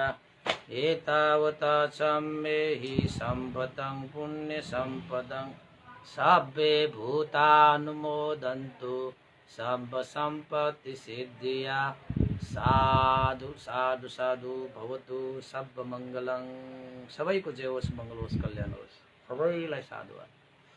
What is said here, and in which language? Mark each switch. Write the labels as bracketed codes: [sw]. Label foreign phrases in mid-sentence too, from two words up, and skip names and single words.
[pi] एतावता चाम्बेहि सम्भतं पुण्यसम्पदं सब्बे भूतानुमोदन्तु सम्ब सम्पत्ति सिद्धिया। साधु साधु साधु भवतु सब मङ्गलं। [ne] सबैको जय होस्, मङ्गल होस्, कल्याण होस्। सबैलाई साधु।